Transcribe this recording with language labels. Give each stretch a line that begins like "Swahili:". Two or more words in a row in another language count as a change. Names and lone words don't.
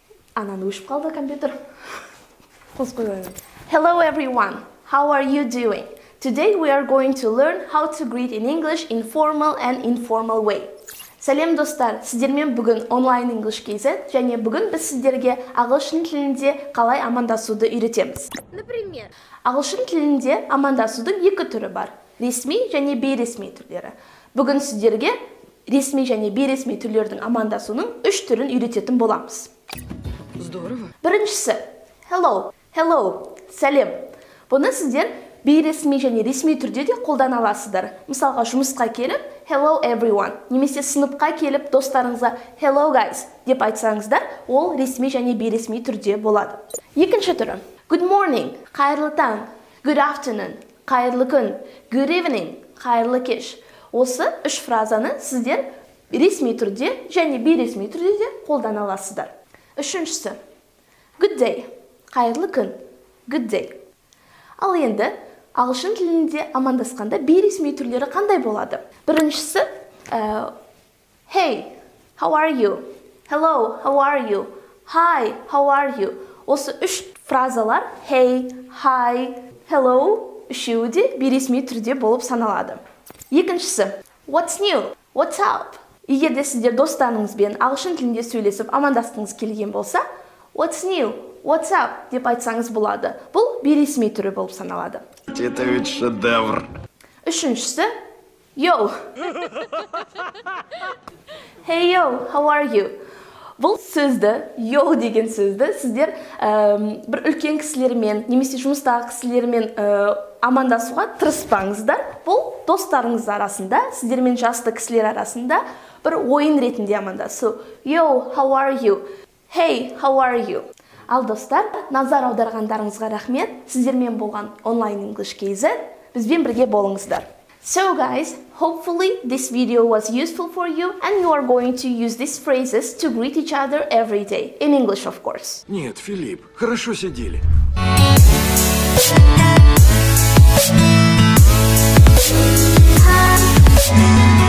Kazakh: Ананы өшіп қалды компьютер.
English: Hello everyone, how are you doing? Today we are going to learn how to greet in English in formal and informal way.
Kazakh: Сәлем достар, сіздермен бүгін онлайн ENGLISH.KZ және бүгін біз сіздерге ағылшын тілінде қалай амандасуды үйретеміз.
Russian: Например,
Kazakh: Ағылшын тілінде амандасудың екі түрі бар. Ресми және бейресми түрлері. Бүгін сіздерге ресми және бейресми түрлердің амандасуының үш түрін үйрететін боламыз.
Russian: Здорово.
Kazakh: Біріншісі, hello, сәлем. Бұны сіздер бейресми және ресми түрде де қолдана аласыздар. Мысалға, жұмысқа келіп,
English: hello everyone,
Kazakh: немесе сыныпқа келіп, достарыңызға
English: hello guys
Kazakh: деп айтсаңыздар, ол ресми және бейресми түрде болады. Екінші түрі,
English: good morning,
Kazakh: қайырлы таң,
English: good afternoon,
Kazakh: қайырлы күн,
English: good evening,
Kazakh: қайырлы кеш. Осы үш фразаны сіздер ресми түрде және бейресми түрде де қолдана аласыздар. Үшіншісі,
English: good day,
Kazakh: қайырлы күн,
English: good day.
Kazakh: Ал енді ағылшын тілінде амандасқанда бейресми түрлері қандай болады? Біріншісі,
English: hey, how are you? Hello, how are you? Hi, how are you?
Kazakh: Осы үш фразалар,
English: hey, hi, hello,
Kazakh: үшеуі де бейресми түрде болып саналады. Екіншісі,
English: what's new? What's up?
Kazakh: Егер де сіздер достарыңызбен ағылшын тілінде сөйлесіп амандасқыңыз келген болса,
English: what's new? What's up?
Kazakh: Деп айтсаңыз болады. Бұл бейресми түрі болып саналады.
Russian: Это ведь шедевр.
Kazakh: Үшіншісі,
English: yo. Hey yo, how are you?
Kazakh: Бұл сөзді, yo деген сөзді сіздер бір үлкен кісілермен, немесе жұмыстағы кісілермен амандасуға тырыспаңыздар. Бұл достарыңыз арасында, сіздермен жасты кісілер арасында бір ойын ретінде амандасу.
English: Yo, how are you? Hey, how are you?
Kazakh: Ал достар, назар аударғандарыңызға рахмет. Сіздермен болған ONLINE ENGLISH.KZ. Бізбен бірге болыңыздар.
English: So guys, hopefully this video was useful for you and you are going to use these phrases to greet each other every day. In English, of course.
Russian: Нет, Филипп, хорошо сидели.
English: Hi.